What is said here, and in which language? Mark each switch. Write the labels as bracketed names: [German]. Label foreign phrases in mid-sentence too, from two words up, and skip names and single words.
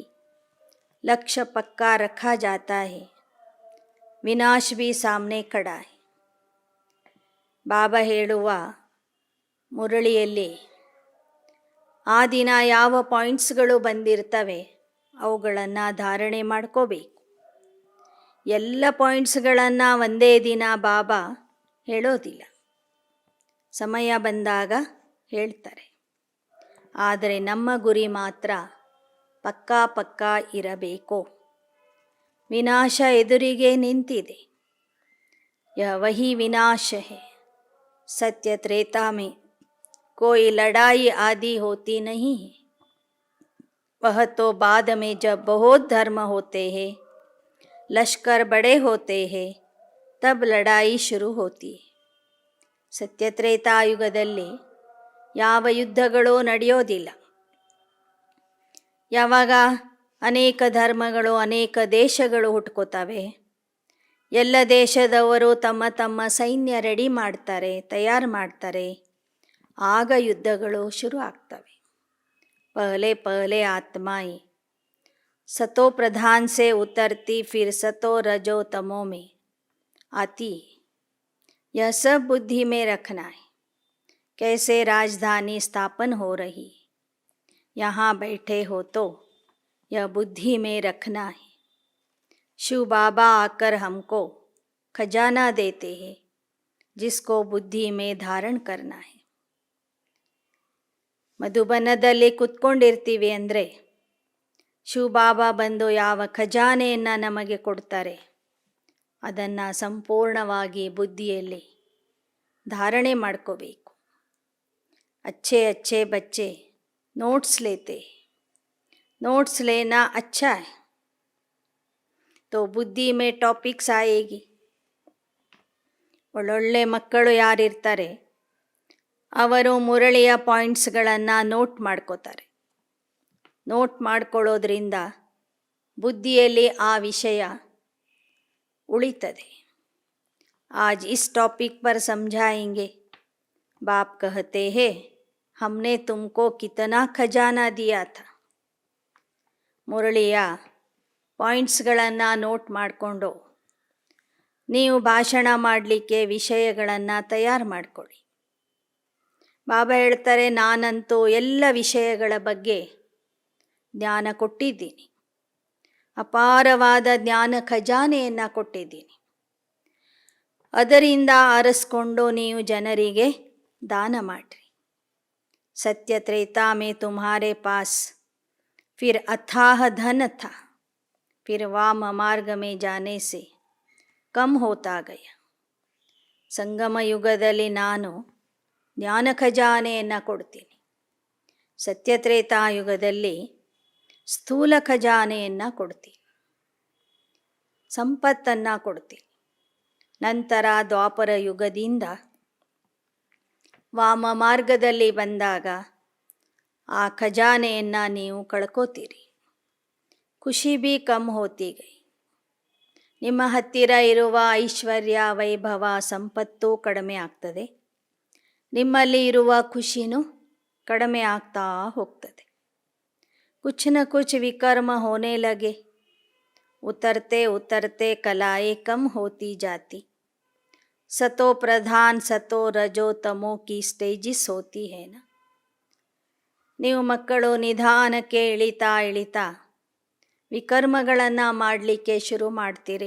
[Hindi] लक्ष्य पक्का रखा जाता है. विनाश भी सामने खड़ा है. [Kannada] ಬಾಬಾ ಹೇಳುವ ಮುರಳಿಯಲ್ಲಿ ಆ ದಿನ ಯಾವ ಪಾಯಿಂಟ್ಸ್ಗಳು ಬಂದಿರ್ತವೆ ಅವುಗಳನ್ನು ಧಾರಣೆ ಮಾಡ್ಕೋಬೇಕು. ಎಲ್ಲ ಪಾಯಿಂಟ್ಸ್ಗಳನ್ನು ಒಂದೇ ದಿನ ಬಾಬಾ ಹೇಳೋದಿಲ್ಲ, ಸಮಯ ಬಂದಾಗ ಹೇಳ್ತಾರೆ. ಆದರೆ ನಮ್ಮ ಗುರಿ ಮಾತ್ರ ಪಕ್ಕಾ ಪಕ್ಕಾ ಇರಬೇಕು. ವಿನಾಶ ಎದುರಿಗೆ ನಿಂತಿದೆ. [Hindi] यह वही विनाश है. सत्य त्रेता में कोई लड़ाई आदि होती नहीं है. वह तो बाद में जब बहुत धर्म होते हैं, लश्कर बड़े होते हैं, तब लड़ाई शुरू होती है. [Kannada] ಸತ್ಯತ್ರೇತಾಯುಗದಲ್ಲಿ ಯಾವ ಯುದ್ಧಗಳೂ ನಡೆಯೋದಿಲ್ಲ. ಯಾವಾಗ ಅನೇಕ ಧರ್ಮಗಳು ಅನೇಕ ದೇಶಗಳು ಹುಟ್ಕೋತವೆ, ಎಲ್ಲ ದೇಶದವರು ತಮ್ಮ ತಮ್ಮ ಸೈನ್ಯ ರೆಡಿ ಮಾಡ್ತಾರೆ, ತಯಾರು ಮಾಡ್ತಾರೆ, ಆಗ ಯುದ್ಧಗಳು ಶುರು ಆಗ್ತವೆ. [Hindi] पहले पहले आत्माएं सतो प्रधान से उतरती फिर सतो रजो तमो में आती. यह सब बुद्धि में रखना है. कैसे राजधानी स्थापन हो रही, यहाँ बैठे हो तो यह बुद्धि में रखना है. शिव बाबा आकर हमको खजाना देते हैं जिसको बुद्धि में धारण करना है. [Kannada] ಮಧುಬನದಲ್ಲಿ ಕುತ್ಕೊಂಡಿರ್ತೀವಿ ಅಂದರೆ ಶಿವಬಾಬಾ ಬಂದು ಯಾವ ಖಜಾನೆಯನ್ನು ನಮಗೆ ಕೊಡ್ತಾರೆ ಅದನ್ನು ಸಂಪೂರ್ಣವಾಗಿ ಬುದ್ಧಿಯಲ್ಲಿ ಧಾರಣೆ ಮಾಡ್ಕೋಬೇಕು. [Hindi] अच्छे अच्छे बच्चे नोट्स लेते हैं. नोट्स लेना अच्छा है तो बुद्धि में टॉपिक्स आएगी. [Kannada] ಒಳ್ಳೊಳ್ಳೆ ಮಕ್ಕಳು ಯಾರಿರ್ತಾರೆ ಅವರು ಮುರಳಿಯ ಪಾಯಿಂಟ್ಸ್ಗಳನ್ನು ನೋಟ್ ಮಾಡ್ಕೋತಾರೆ. ನೋಟ್ ಮಾಡ್ಕೊಳ್ಳೋದ್ರಿಂದ ಬುದ್ಧಿಯಲ್ಲಿ ಆ ವಿಷಯ ಉಳಿತದೆ. [Hindi] आज इस टॉपिक पर समझाएंगे. बाप कहते हैं हमने तुमको कितना खजाना दिया था. [Kannada] ಮುರಳಿಯ ಪಾಯಿಂಟ್ಸ್ಗಳನ್ನು ನೋಟ್ ಮಾಡಿಕೊಂಡು ನೀವು ಭಾಷಣ ಮಾಡಲಿಕ್ಕೆ ವಿಷಯಗಳನ್ನು ತಯಾರು ಮಾಡಿಕೊಳ್ಳಿ. ಬಾಬಾ ಹೇಳ್ತಾರೆ, ನಾನಂತೂ ಎಲ್ಲ ವಿಷಯಗಳ ಬಗ್ಗೆ ಜ್ಞಾನ ಕೊಟ್ಟಿದ್ದೀನಿ. ಅಪಾರವಾದ ಜ್ಞಾನ ಖಜಾನೆಯನ್ನು ಕೊಟ್ಟಿದ್ದೀನಿ. ಅದರಿಂದ ಆರಿಸ್ಕೊಂಡು ನೀವು ಜನರಿಗೆ ದಾನ ಮಾಡಿರಿ. [Hindi] सत्य त्रेता में तुम्हारे पास फिर अथाह धन था, फिर वाम मार्ग में जाने से कम होता गया. [Kannada] ಸಂಗಮ ಯುಗದಲ್ಲಿ ನಾನು ಜ್ಞಾನ ಖಜಾನೆಯನ್ನು ಕೊಡ್ತೀನಿ. ಸತ್ಯತ್ರೇತಾಯುಗದಲ್ಲಿ ಸ್ಥೂಲ ಖಜಾನೆಯನ್ನು ಕೊಡ್ತೀನಿ, ಸಂಪತ್ತನ್ನು ಕೊಡ್ತೀನಿ. ನಂತರ ದ್ವಾಪರ ಯುಗದಿಂದ ವಾಮ ಮಾರ್ಗದಲ್ಲಿ ಬಂದಾಗ ಆ ಖಜಾನೆಯನ್ನು ನೀವು ಕಳ್ಕೋತೀರಿ. [Hindi] ख़ुशी भी कम होती गई. [Kannada] ನಿಮ್ಮ ಹತ್ತಿರ ಇರುವ ಐಶ್ವರ್ಯ, ವೈಭವ, ಸಂಪತ್ತು ಕಡಿಮೆ ಆಗ್ತದೆ. ನಿಮ್ಮಲ್ಲಿ ಇರುವ ಖುಷಿನೂ ಕಡಿಮೆ ಆಗ್ತಾ ಹೋಗ್ತದೆ. [Hindi] ಕುछ न कुछ विकर्म होने लगे, उतरते उतरते कलाएं कम होती जाती. सतो प्रधान सतो रजो तमो की स्टेजिस होती है ना. [Kannada] ನೀವು ಮಕ್ಕಳು ನಿಧಾನಕ್ಕೆ ಇಳಿತಾ ಇಳಿತಾ ವಿಕರ್ಮಗಳನ್ನು ಮಾಡಲಿಕ್ಕೆ ಶುರು ಮಾಡ್ತೀರಿ.